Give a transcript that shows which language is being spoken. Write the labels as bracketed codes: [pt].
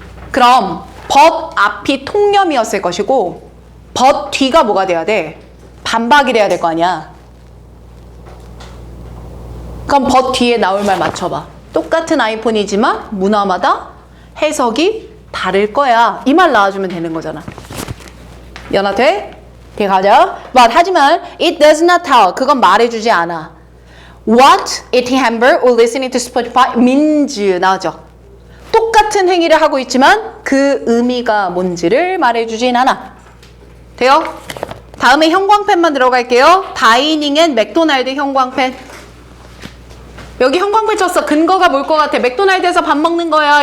[ko] 그럼 but 앞이 통념이었을 것이고 but 뒤가 뭐가 돼야 돼? 반박이 돼야 될 거 아니야. 그럼 but 뒤에 나올 말 맞춰봐. 똑같은 아이폰이지만 문화마다 해석이 다를 거야. 이 말 나와주면 되는 거잖아. 연합돼? 뒤에 가자. [en] But 하지만 it does not tell. [ko] 그건 말해주지 않아. [en] What eating hamburger or listening to Spotify means 나오죠. [ko] 똑같은 행위를 하고 있지만 그 의미가 뭔지를 말해주진 않아. 돼요? 다음에 형광펜만 들어갈게요. [en] 다이닝 앤 맥도날드 [ko] 형광펜. 여기 형광펜 쳤어. 근거가 뭘 것 같아? 맥도날드에서 밥 먹는 거야.